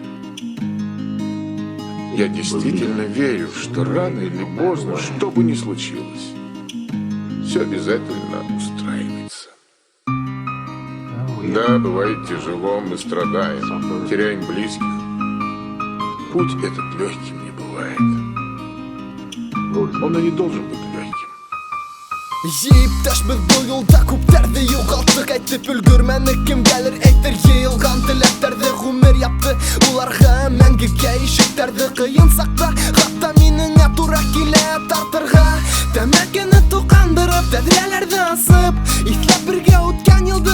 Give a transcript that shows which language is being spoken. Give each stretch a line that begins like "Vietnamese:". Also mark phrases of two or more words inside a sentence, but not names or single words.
Russian: Я действительно верю, что рано или поздно, что бы ни случилось, все обязательно устраивается. Да, бывает тяжело, мы страдаем, теряем близких. Путь этот легким не бывает. Он и не должен быть легким.
Bashkir: Иптәш без бу юлда күптәрде югалттык әйтеп өлгермәне кем гәлер әйтер йыелган теләктәрде гомер япты уларга мәңгегә ишектәрде кыен сакта хатта минеңә туры килә тартырга тәмәкене тукандырып тәдрәләрде асып исләп бергә үткән елды